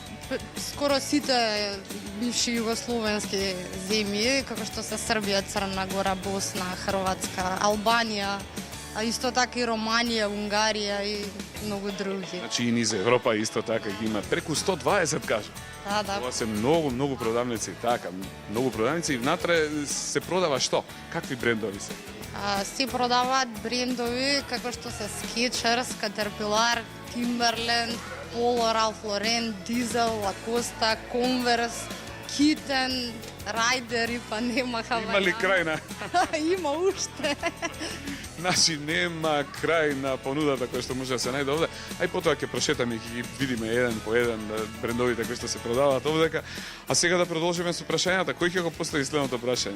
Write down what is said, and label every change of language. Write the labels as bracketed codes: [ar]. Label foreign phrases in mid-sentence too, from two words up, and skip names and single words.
[mk] Скоро сите бивши југословенски земји, како што се Србија, Црна Гора, Босна, Хрватска, Албанија, а исто така и Романија, Унгарија и многу други. Значи и низ Европа исто така ги има преку 120, кажа. Да. Ова се многу продавници, така, многу продавници и внатре се продава што? Какви брендови се? Се продаваат брендови како што се Skechers, Caterpillar, Timberland, Polo, Ralph Lauren, Diesel, Lacoste, Converse, Kitten, Райдери, па нема Havaiana. Има ли крај на? Има уште. Значи нема крај на понудата која што може да се најде овде. Ај потоа ќе прошетаме и ќе ги видиме еден по еден брендовите кои што се продаваат овдека. А сега да продолжиме со прашањата. Кој ќе го постави следното прашање?